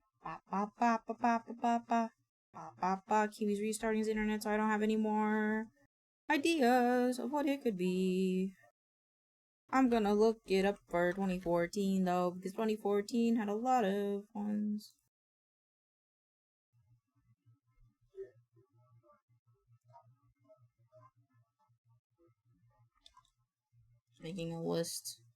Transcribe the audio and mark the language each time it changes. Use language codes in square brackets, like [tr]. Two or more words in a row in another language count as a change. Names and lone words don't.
[en] Ba, ba, ba, ba, ba, ba, ba. Ba, ba, ba. Kiwi's restarting his internet, so I don't have any more ideas of what it could be. I'm gonna look it up for 2014 though, because 2014 had a lot of ones. Making a list.